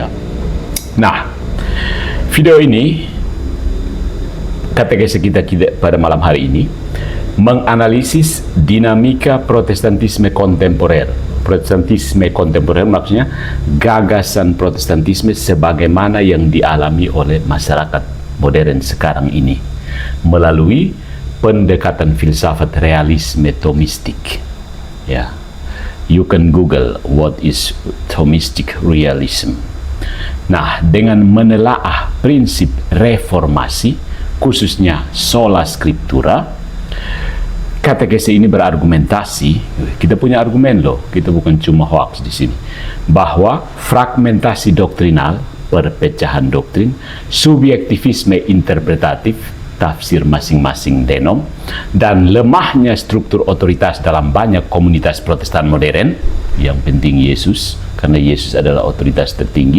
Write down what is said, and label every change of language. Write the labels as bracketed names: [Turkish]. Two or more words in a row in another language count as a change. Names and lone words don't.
[Indonesian] Nah, video ini katekese kita pada malam hari ini menganalisis dinamika Protestantisme kontemporer. Protestantisme kontemporer maksudnya gagasan Protestantisme sebagaimana yang dialami oleh masyarakat modern sekarang ini melalui pendekatan filsafat realisme Thomistik. Ya, [English] you can Google what is Thomistic realism. [Indonesian] Nah, dengan menelaah prinsip reformasi, khususnya [Latin] sola scriptura, [Indonesian] katekese ini berargumentasi. Kita punya argumen loh, kita bukan cuma hoax di sini, bahwa fragmentasi doktrinal, perpecahan doktrin, subjektivisme interpretatif, tafsir masing-masing denom, dan lemahnya struktur otoritas dalam banyak komunitas Protestan modern, yang penting Yesus, karena Yesus adalah otoritas tertinggi.